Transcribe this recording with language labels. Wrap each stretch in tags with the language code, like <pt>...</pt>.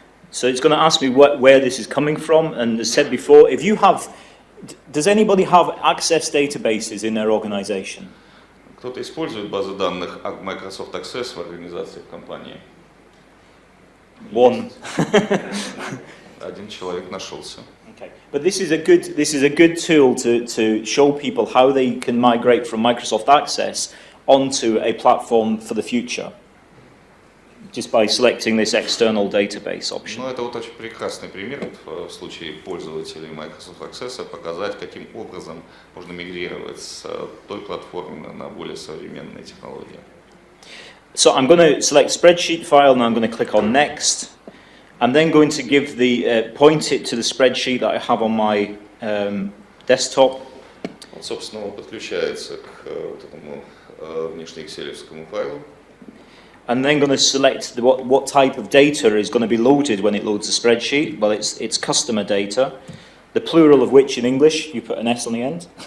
<en>So it's going to ask me where this is coming from, and as said before, if you have, does anybody have access databases in their organization?</en> <ru>Кто-то использует базы данных Microsoft Access в организации компании?</ru> <en>One.</en> <ru>Один человек нашелся.</ru> <en>Okay. But this is a good tool to show people how they can migrate from Microsoft Access onto a platform for the future, just by selecting this external database option.</en> <ru>Ну, это вот очень прекрасный пример в случае пользователей Microsoft Access, показать, каким образом можно мигрировать с той платформы на более современные технологии.</ru> <en>So I'm going to select spreadsheet file, and I'm going to click on next. I'm then going to give point it to the spreadsheet that I have on my desktop.</en> <ru>Вот, собственно, он подключается к вот этому внешне экселевскому файлу.</ru> <en>And then going to select what type of data is going to be loaded when it loads the spreadsheet. Well, it's customer data, the plural of which in English you put an S on the end.</en>